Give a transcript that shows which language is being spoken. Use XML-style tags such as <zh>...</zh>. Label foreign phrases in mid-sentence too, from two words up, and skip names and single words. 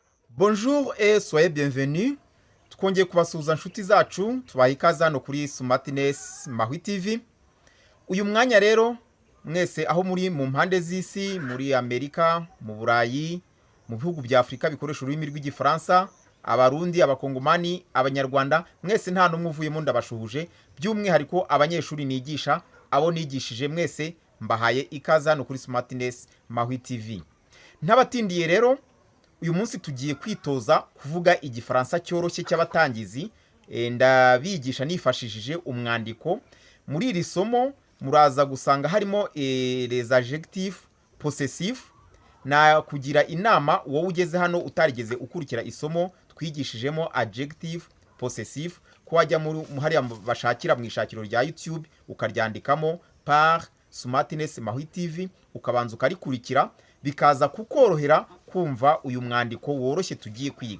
<fr>Bonjour et soyez bienvenus.</fr> <rw>Twongeye kubasuhuza inshuti zacu, tubaha ikaze hano kuri Smartness Mahwi TV. Uyu mwanya rero mwese aho muri mu mpande z'isi, muri Amerika, mu Burayi, mu bihugu bya Afrika bikoresha ururimi rw'igifaransa, abarundi, abakongomani, abanyarwanda, mwese nta numwe uvuyemo ndabashuhuje, by'umwihariko abanyeshuri nigisha, abo nigishije mwese mbahaye ikaze hano kuri Smartness Mahwi TV. Ntabatindiye rero, uyu munsi tugiye kwitoza kuvuga igifaransa cyoroshye cy'abatangizi, ndabigisha nifashishije umwandiko. Muri iri somo muraza gusanga harimo</rw> <fr>les adjectifs possessifs.</fr> <rw>Na kugira inama wowe ugeze hano utarigeze ukurikira isomo twigishijemo</rw> <fr>adjective possessif,</fr> <rw>ko wajya muri hariya bashakira mu ishakiro rya YouTube ukaryandikamo par Smartness Mahwi TV, ukabanza ukarikurikira, bikaza kukorohera kumva uyu mwandiko woroshye tugiye kwiga.</rw>